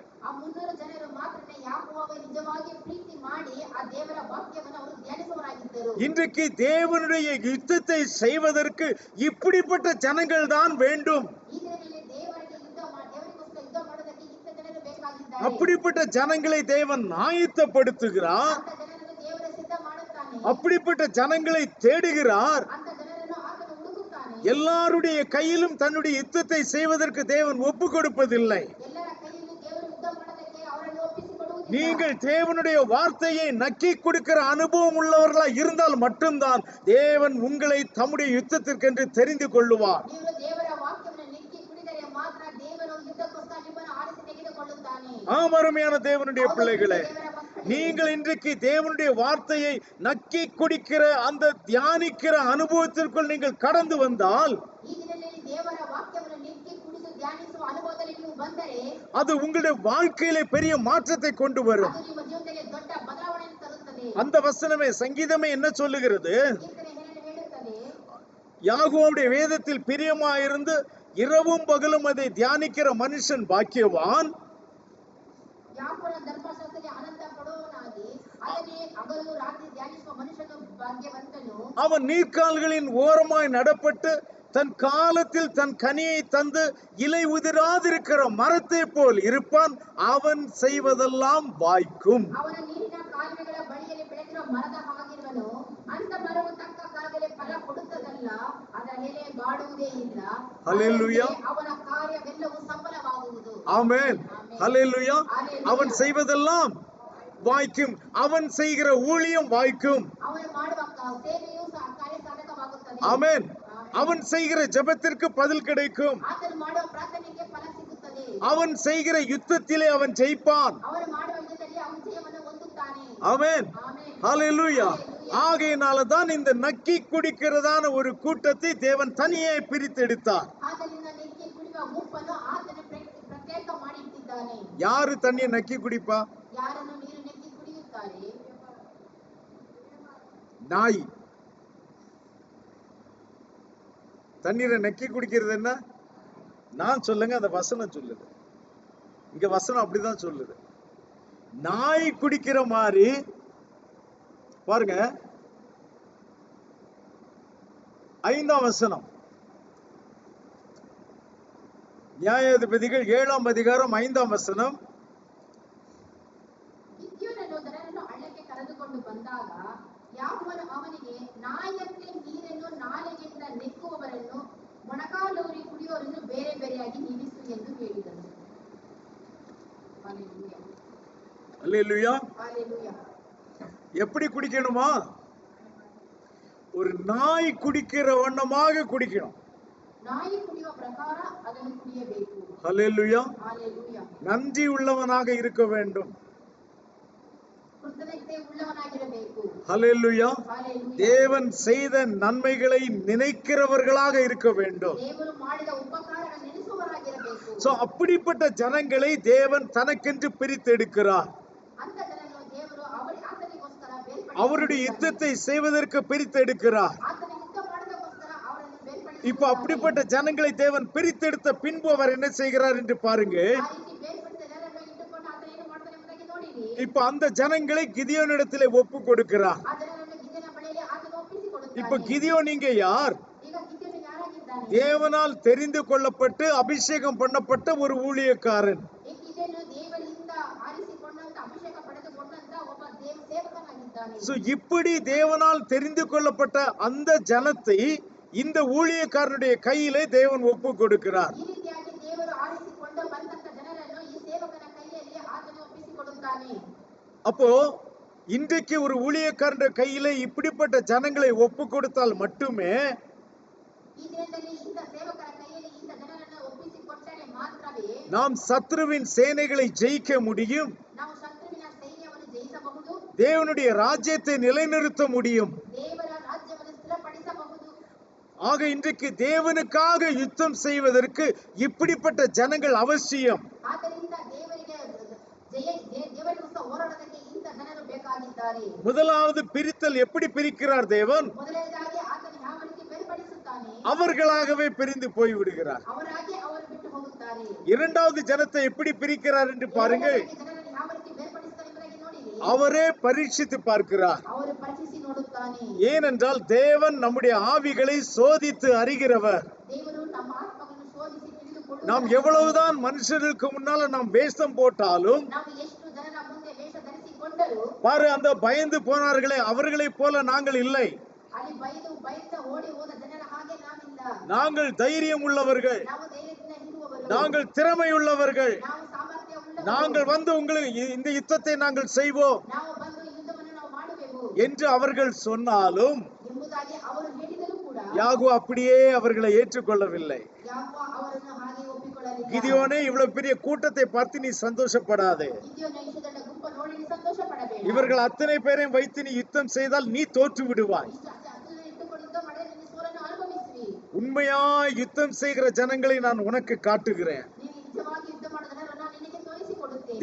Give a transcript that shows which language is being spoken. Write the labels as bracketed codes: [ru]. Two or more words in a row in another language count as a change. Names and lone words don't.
[kn] ಆ 300 ಜನರು ಮಾತ್ರನೇ ಯಾಕೋಬ ನಿಜವಾಗಿ ಪ್ರೀತಿ ಮಾಡಿ ಆ ದೇವರ ವಾಕ್ಯವನ್ನು ಅವರು ಧ್ಯಾನಿಸುವವರಾಗಿದ್ದರು. [ta] இன்றைக்கு தேவனுடைய யுத்தத்தை செய்வதற்கு இப்படிப்பட்ட ஜனங்கள் தான் வேண்டும். [kn] ಈ ದಿನದಲ್ಲಿ ದೇವರಿಗೋಸ್ಕರ ಯುದ್ಧ ಮಾಡೋದಕ್ಕೆ ಇಂಥ ಜನರು ಬೇಕಾಗಿದ್ದಾರೆ. [ta] அப்படிப்பட்ட ஜனங்களை தேவன் ஆயத்தப்படுத்துகிறார். [kn] ಅಂತ ಜನರನ್ನು ದೇವರು ಸಿದ್ಧ ಮಾಡುತ್ತಾನೆ. [ta] அப்படிப்பட்ட ஜனங்களை தேடுகிறார். [kn] ಅಂತ ಜನರನ್ನು ಆತನು ಹುಡುಕುತ್ತಾನೆ. [ta] எல்லாருடைய கையிலும் தன்னுடைய யுத்தத்தை செய்வதற்கு தேவன் ஒப்பு கொடுப்பதில்லை. [kn] ಎಲ್ಲರ ಕೈಯಲ್ಲಿ ದೇವರು ಯುದ್ಧ ಮಾಡೋದಕ್ಕೆ ಅವರನ್ನು ಒಪ್ಪಿಸಿಕೊಡುವುದಿಲ್ಲ. [ta] நீங்கள் தேவனுடைய வார்த்தையை நக்கி கொடுக்கிற அனுபவம் உள்ளவர்களா இருந்தால் மட்டும்தான் தேவன் உங்களை தம்முடைய யுத்தத்திற்கென்று தெரிந்து கொள்ளுவார். [kn] ನೀವು ದೇವರ ವಾಕ್ಯವನ್ನು ನೆಕ್ಕಿ ಕುಡಿದರೆ ಮಾತ್ರ ದೇವರು ಯುದ್ಧಕ್ಕೋಸ್ಕರ ನಿಮ್ಮನ್ನು ಆರಿಸಿ ತೆಗೆದುಕೊಳ್ಳುತ್ತಾನೆ. [ta] அருமையான தேவனுடைய பிள்ளைகளே, நீங்கள் இன்றைக்கு தேவனுடைய வார்த்தையை நக்கி குடிக்கிற அந்த தியானிக்கிற அனுபவத்திற்குள் நீங்கள் கடந்து வந்தால் [kn] ಈ ದಿನದಲ್ಲಿ ದೇವರ ವಾಕ್ಯವನ್ನು ನೆಕ್ಕಿ ಕುಡಿದು ಧ್ಯಾನಿಸುವ ಅನುಭವದಲ್ಲಿ ನೀವು ಬಂದರೆ [ta] அது உங்களுடைய வாழ்க்கையிலே பெரிய மாற்றத்தை கொண்டு வரும். [kn] ಅದು ನಿಮ್ಮ ಜೀವನದಲ್ಲಿ ದೊಡ್ಡ ಬದಲಾವಣೆಯನ್ನು ತರುತ್ತದೆ. [ta] அந்த வசனமே, சங்கீதமே என்ன சொல்லுகிறது? [kn] ಕೀರ್ತನೆ ಹೇಳುತ್ತದೆ, [ta] யாகோவுடைய வேதத்தில் பிரியமாயிருந்து இரவும் பகலும் அதை தியானிக்கிற மனுஷன் பாக்கியவான். [kn] ಯಾಕೋಬನ ಧರ್ಮಶಾಸ್ತ್ರದಲ್ಲಿ ಆನಂದ ಪಡುವವನಾಗಿ ಅದನ್ನೇ ಹಗಲು ರಾತ್ರಿ ಧ್ಯಾನಿಸುವ ಮನುಷ್ಯನು ಭಾಗ್ಯವಂತನು. [ta] அவன் நீர்க்கால்களின் ஓரமாய் நடப்பட்டு தன் காலத்தில் தன் கனியை தந்து இலை உதிராதிருக்கிற மரத்தை போல் இருப்பான். அவன் செய்வதெல்லாம் வாய்க்கும். [kn] ಅವನ ನೀರಿನ ಕಾಲುವೆಗಳ ಬಳಿಯಲ್ಲಿ ಬೆಳೆದಿರುವ ಮರದ ಹಾಗಿರುವನು. ಅಂತ ಮರವು ತಕ್ಕ ಕಾಲದಲ್ಲಿ ಫಲ ಕೊಡುತ್ತದಲ್ಲ, ಅದರ ಎಲೆ ಬಾಡುವುದೇ ಇಲ್ಲ. Hallelujah. ಅವನ ಕಾರ್ಯವೆಲ್ಲವೂ ಸಫಲವಾಗುವುದು. [ta] ஆமென். ஹல்லேலூயா. அவன் செய்வதெல்லாம் வாய்க்கும். அவன் செய்கிற ஊழியம் வாய்க்கும். [kn] ಅವನು ಮಾಡುವ ಸೇವೆಯೂ ಕಾರ್ಯ ಸಾಧಕವಾಗುತ್ತದೆ. [ta] ஆமென். அவன் செய்கிற ஜெபத்திற்கு பதில் கிடைக்கும். [kn] ಆತನು ಮಾಡುವ ಪ್ರಾರ್ಥನೆಗೆ ಫಲ ಸಿಗುತ್ತದೆ. [ta] அவன் செய்கிற யுத்தத்திலே அவன் ஜெயிப்பான். [kn] ಅವನು ಮಾಡುವ ಯುದ್ಧದಲ್ಲಿ ಅವನು ಜಯವನ್ನು ಹೊಂದುತ್ತಾನೆ. [ta] ஆமென். [kn] ಆಮೆನ್. [ta] ஹல்லேலூயா. ஆகையினால தான் இந்த நக்கி குடிக்கிறதான ஒரு கூட்டத்தை தேவன் தனியே பிரித்தெடுத்தார். [kn] ಆದ್ದರಿಂದ ನೆಕ್ಕಿ ಕುಡಿಯುವ ಗುಂಪನ್ನು ಆತನು ಪ್ರತ್ಯೇಕ ಮಾಡಿಟ್ಟಿದ್ದಾನೆ. [ta] யாரு தண்ணியை நக்கி குடிப்பா? [kn] ಯಾರನ್ನು ನೀರು ನೆಕ್ಕಿ ಕುಡಿಯುತ್ತಾರೆ? [ta] நாய். தண்ணீரை நக்கி குடிக்கிறது என்ன? நான் சொல்லுங்க, அந்த வசனம் சொல்லுது. இங்க வசனம் அப்படிதான் சொல்லுது. நாய் குடிக்கிற மாதிரி பாருங்க. 5ஆம் வசனம், நியாயாதிபதிகள் 7ஆம் அதிகாரம் 5ஆம் வசனம். [kn] ಗಿದ್ಯೋನನು ಜನರನ್ನು ಹಳ್ಳಕ್ಕೆ ಕರೆದುಕೊಂಡು ಬಂದಾಗ ಯಾಕೋಬನು ಅವನಿಗೆ, ನಾಯಿಯಂತೆ ನೀರನ್ನು ನಾಲಿಗೆಯಿಂದ ನೆಕ್ಕುವವರನ್ನು ಮೊಣಕಾಲೂರಿ ಕುಡಿಯೋರನ್ನು ಬೇರೆ ಬೇರೆಯಾಗಿ ನಿಲ್ಲಿಸು ಎಂದು ಹೇಳಿದನು. Hallelujah. [ta] அல்லேலூயா. Hallelujah. எப்படி குடிக்கணுமா? ஒரு நாய் குடிக்கிற வண்ணமாக குடிக்கணும். [kn] ನಾಯಿ ಕುಡಿಯುವ ಪ್ರಕಾರ ಅದನ್ನು ಕುಡಿಯಬೇಕು. [ta] ஹல்லேலூயா. [kn] ಹಾಲೆಲೂಯಾ. [ta] நன்றி உள்ளவனாக இருக்க வேண்டும். [kn] ಕೃತಜ್ಞತೆ உள்ளவனாಗಿರಬೇಕು. [ta] ஹல்லேலூயா. [kn] ಹಾಲೆಲೂಯಾ. [ta] தேவன் செய்த நன்மைகளை நினைக்கிறவர்களாக இருக்க வேண்டும். [kn] ದೇವರು ಮಾಡಿದ ಉಪಕಾರಗಳನ್ನು ನೆನೆಸುವವರಾಗಿರಬೇಕು. [ta] சோ அப்படிப்பட்ட ஜனங்களை தேவன் தனக்கென்று பிரித்தெடுக்கிறார். [kn] ಅಂತ ಜನರನ್ನು ದೇವರು ಆತನಿಗೋಸ್ಕರ ಬೇರ್ಪಡಿಸಿ [ta] அவருடைய யுத்தத்தை செய்வதற்கு பிரித்தெடுக்கிறார். [kn] ಆತನ ಯುದ್ಧ ಮಾಡೋದಕ್ಕೋಸ್ಕರ ಅವರನ್ನು ಬೇರ್ಪಡಿಸಿ [ta] இப்ப அப்படிப்பட்ட ஜனங்களை தேவன் பிரித்தெடுத்த பின்பு அவர் என்ன செய்கிறார் என்று பாருங்க. [kn] ಆ ರೀತಿ ಬೇರ್ಪಡಿಸಿದ ಜನರನ್ನು ಇಟ್ಟುಕೊಂಡು ಆತ ಏನು ಮಾಡ್ತಾನೆ ಎಂಬುದಾಗಿ ನೋಡಿರಿ. [ta] இப்ப அந்த ஜனங்களை கிதியோனிடத்திலே ஒப்பு கொடுக்கிறார். [kn] ಆ ಜನರನ್ನು ಗಿದ್ಯೋನ ಬಳಿಯಲ್ಲಿ ಆತನು ಒಪ್ಪಿಸಿಕೊಡುತ್ತಾನೆ. [ta] இப்ப கிதியோன் நீங்க யார்? [kn] ಈಗ ಗಿದ್ಯೋನು ಯಾರಾಗಿದ್ದಾನೆ? [ta] தேவனால் தெரிந்து கொள்ளப்பட்டு அபிஷேகம் பண்ணப்பட்ட ஒரு ஊழியக்காரன். [kn] ಈ ಗಿದ್ಯೋನು ದೇವರಿಂದ ಆರಿಸಿಕೊಂಡಂತ ಅಭಿಷೇಕ ಪಡೆದುಕೊಂಡಂತ ಒಬ್ಬ ಸೇವಕನಾಗಿದ್ದಾನೆ. [ta] சோ இப்படி தேவனால் தெரிந்து கொள்ளப்பட்ட அந்த ஜனத்தை இந்த ஊழியக்காரனுடைய கையிலே தேவன் ஒப்பு கொடுக்கிறார். [kn] ಈ ರೀತಿಯಾಗಿ ದೇವರು ಆರಿಸಿಕೊಂಡು ಬಂದಂತ ಜನರನ್ನು ಈ ಸೇವಕನ ಕೈಯಲ್ಲಿ ಆತನು ಒಪ್ಪಿಸಿಕೊಡುತ್ತಾನೆ. [ta] அப்போ இன்றைக்கு ஒரு ஊழியக்காரனுடைய கையிலே இப்படிப்பட்ட ஜனங்களை ஒப்பு கொடுத்தால் மட்டுமே [kn] ಈ ದಿನದಲ್ಲಿ ಇಂಥ ಸೇವಕರ ಕೈಯಲ್ಲಿ ಇಂಥ ಜನರನ್ನು ಒಪ್ಪಿಸಿಕೊಟ್ಟರೆ ಮಾತ್ರವೇ [ta] நாம் சத்ருவின் சேனைகளை ஜெயிக்க முடியும். [kn] ನಾವು ಶತ್ರುವಿನ ಸೈನ್ಯವನ್ನು ಜಯಿಸಬಹುದು. [ta] தேவனுடைய ராஜ்யத்தை நிலைநிறுத்த முடியும். [kn] ದೇವರ ರಾಜ್ಯವನ್ನು ಸ್ಥಿರಪಡಿಸಬಹುದು. [ta] ஆக இன்றைக்கு தேவனுக்காக யுத்தம் செய்வதற்கு இப்படிப்பட்ட ஜனங்கள் அவசியம். [kn] ಆದ್ದರಿಂದ ದೇವರಿಗೋಸ್ಕರ ಹೋರಾಡೋದಕ್ಕೆ ಇಂಥ ಜನರು ಬೇಕಾಗಿದ್ದಾರೆ. [ta] முதலாவது பிரித்தல் எப்படி பிரிக்கிறார் தேவன்? [kn] ಮೊದಲನೇದಾಗಿ ಆತನು ಯಾವ ರೀತಿ ಬೇರ್ಪಡಿಸುತ್ತಾನೆ? [ta] அவர்களாகவே பிரிந்து போய் விடுகிறார். [kn] ಅವರಾಗಿ ಅವರು ಬಿಟ್ಟು ಹೋಗುತ್ತಾರೆ. [ta] இரண்டாவது ஜனத்தை எப்படி பிரிக்கிறார் என்று பாருங்க. [kn] ಜನರನ್ನು ಯಾವ ರೀತಿ ಬೇರ್ಪಡಿಸುತ್ತಾರೆ ಎಂಬುದಾಗಿ ನೋಡಿರಿ. [ta] அவரே பரீட்சித்து பார்க்கிறார். [kn] ಅವರು ಪರೀಕ್ಷಿಸಿ ನೋಡುತ್ತಾನೆ. [ta] ஏனென்றால் தேவன் நம்முடைய ஆவிகளை சோதித்து அறிகிறவர். [kn] ದೇವರು ನಮ್ಮ ಆತ್ಮವನ್ನು ಶೋಧಿಸಿ ತಿಳಿದುಕೊಳ್ಳುತ್ತಾನೆ. [ta] நாம் எவ்வளவுதான் மனுஷருக்கு முன்னால நாம் வேஷம் போட்டாலும் [kn] ನಾವು ಎಷ್ಟು ಜನರ ಮುಂದೆ ವೇಷ ಧರಿಸಿಕೊಂಡರೂ [ta] பாரு, அந்த பயந்து போனார்களே அவர்களைப் போல நாங்கள் இல்லை. [kn] ಅಲ್ಲಿ ಬೈದ ಓಡಿ ಹೋದ ಜನರ ಹಾಗೆ ನಾವಿಲ್ಲ. [ta] நாங்கள் தைரியம் உள்ளவர்கள், [kn] ನಾವು ಧೈರ್ಯದಿಂದ ನಿಲ್ಲುವವರು, [ta] நாங்கள் திறமை உள்ளவர்கள், [kn] ನಾವು ಸಾಮರ್ಥ್ಯ ಉಳ್ಳವರು, [ta] நாங்கள் வந்து உங்களுக்கு இந்த யுத்தத்தை நாங்கள் செய்வோம் [kn] ನಾವು ಬಂದು ಯುದ್ಧವನ್ನು ನಾವು ಮಾಡುವೆವು [ta] என்று அவர்கள் சொன்னாலும் [kn] ಎಂಬುದಾಗಿ ಅವರು ಹೇಳಿದರೂ ಕೂಡ [ta] யாகோ அப்படியே அவர்களை ஏற்றுக்கொள்ளவில்லை. [kn] ಯಾಕೋ ಅವರನ್ನು ಹಾಗೆ ಒಪ್ಪಿಕೊಳ್ಳಲಿಲ್ಲ. [ta] கிதியோனே, இவ்வளவு பெரிய கூட்டத்தை பார்த்து நீ சந்தோஷப்படாதே. [kn] ಗಿದ್ಯೋನ ಇಷ್ಟು ದೊಡ್ಡ ಗುಂಪು ನೋಡಿ ನೀನು ಸಂತೋಷ ಪಡಬೇಡ. [ta] இவர்கள் அத்தனை பேரையும் வைத்து நீ யுத்தம் செய்தால் நீ தோற்று விடுவாய். [kn] ಇಷ್ಟು ಹತ್ತನ್ನು ಇಟ್ಟುಕೊಂಡು ಯುದ್ಧ ಮಾಡಿದ್ರೆ ನೀನು ಸೋಲನ್ನು ಅನುಭವಿಸುವಿ. [ta] உண்மையாய் யுத்தம் செய்கிற ஜனங்களை நான் உனக்கு காட்டுகிறேன். [kn] ನೀನು ನಿಜವಾಗಿ ಯುದ್ಧ ಮಾಡೋ ಜನರನ್ನು ನಾನು ನಿನಗೆ ತೋರಿಸಿಕೊಡುತ್ತೇನೆ.